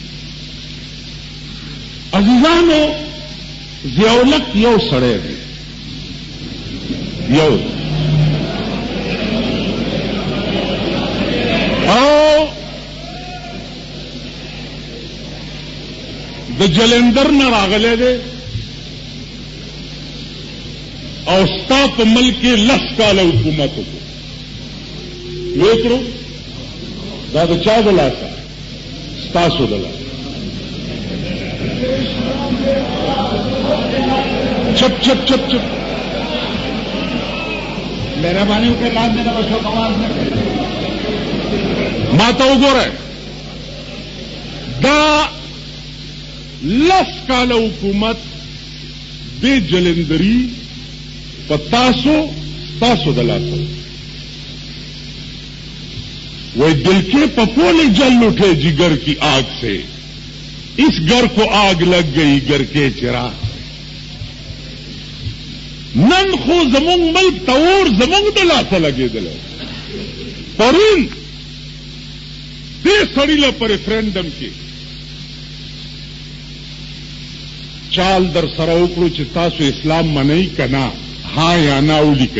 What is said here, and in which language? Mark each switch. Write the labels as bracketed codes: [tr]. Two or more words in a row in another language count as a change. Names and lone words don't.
[ps] عزیزانو، ضیاءالحق یو سړی دی، یو او د جلندر نه راغلی دی او ستا په ملک کې 10 کاله حکومت وکړو. وکړو دا د چا د لاسه؟ ستاسو د لاسه. [ur] چپ چپ چپ چپ مہربانی ہو کے لاد دینا، بس آواز نہ کرے. [ps] ماتا وګوره، دا 10 کاله حکومت د جلندری په تاسو د لاسه. [ur] وہی دل کے پپولے جل اٹھے جگر کی آگ سے، اس گھر کو آگ لگ گئی گھر کے چراغ. [ps] نن خو زمونږ ملک ته اور زمونږ د لاسه لګېدلی، پرون دې سړي له په ریفرنډم کې چال در سره وکړو چې تاسو اسلام منئ که نه، ها یا نه ولیکئ.